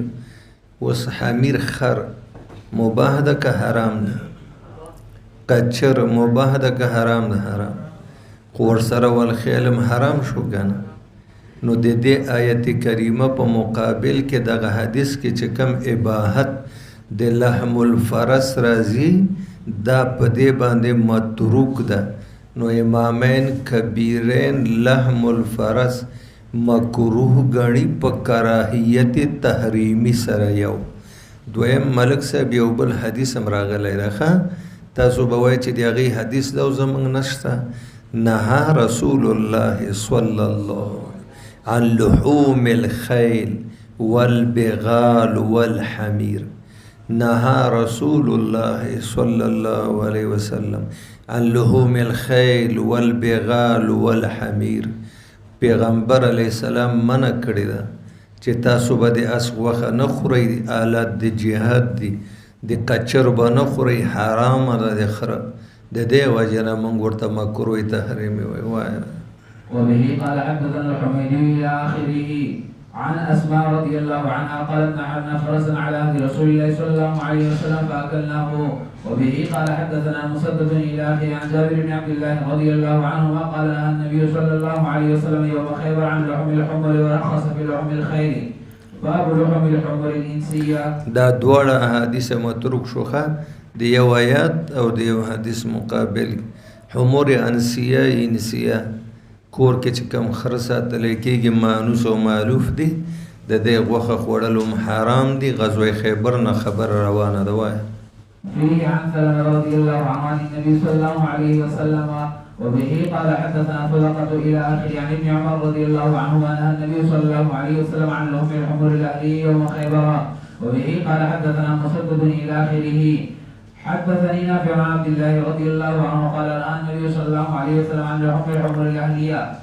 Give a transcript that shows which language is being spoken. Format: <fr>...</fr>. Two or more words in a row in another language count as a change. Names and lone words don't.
<ps>اوس حمیر خر مباح ده که حرام ده؟ کچر مباح ده که حرام ده؟ حرام. خو ورسره والخیلم حرام شو کنه. نو د دې آیت کریمه په مقابل کې دغه حدیث کې چې کوم اباحت د</ps> <ar>لحم الفرس</ar> <ps>راځي دا په دې باندې متروک ده. نو امامین کبیرین</ps> <ar>لحم الفرس</ar> <ps>مکروه ګڼي په کراهیت تحریمی سره. یو دویم ملک صاحب یو بل حدیث هم راغلی ده، تاسو به وایئ چې د هغې حدیث ده او زموږ نشته.</ps> <ar>نهى رسول الله صلی الله عن لحوم الخيل والبغال والحمير. نهى رسول الله صلى الله عليه وسلم عن لحوم الخيل والبغال والحمير.</ar> <ps>پیغمبر علیه السلام منع کړی ده چې تاسو به د اس غوښه نه خورئ، آلات د جهاد دي، د کچر به نه خورئ، حرامه ده د خره. د دې وجه نه موږ ورته مکروه تحریمي وایو.</ps> <ar>وبه قال حدثنا الحميدي الى اخره عن اسماء رضي الله عنها قالت نحرنا فرسا على عهد رسول الله صلى الله عليه وسلم فاكلناه. وبه قال حدثنا مسدد الى اخره عن جابر بن عبد الله رضي الله عنهما قال نهى النبي صلى الله عليه وسلم يوم خيبر عن لحم الحمر ورخص في لحم الخيل. باب لحم الحمر الانسيه. دا</ar> <ps>دواړه احادیث متروک شوخه د یو آیات او د یو حدیث مقابل.</ps> <ar>حمر انسیه</ar> <ps>کور کې چې کوم خر ساتلی کېږي مانوس او مالوف دي، د دې غوښه خوړل هم حرام دي. غزوه خیبر نه خبر روانه ده. وایه</ps> <ar>فيه عن سلمة رضي الله عنه عن النبي صلى الله عليه وسلم. وبه قال حدثنا صدقة إلى آخر عن ابن عمر رضي الله عنهما نهى النبي صلى الله عليه وسلم عن لحم الحمر الأهلي يوم خيبر. وبه قال حدثنا مسدد إلى آخره حدثني نافع عن عبد الله رضي الله عنه قال نهى النبي صلى الله عليه وسلم عن لحم الحمر الأهلية.</ar>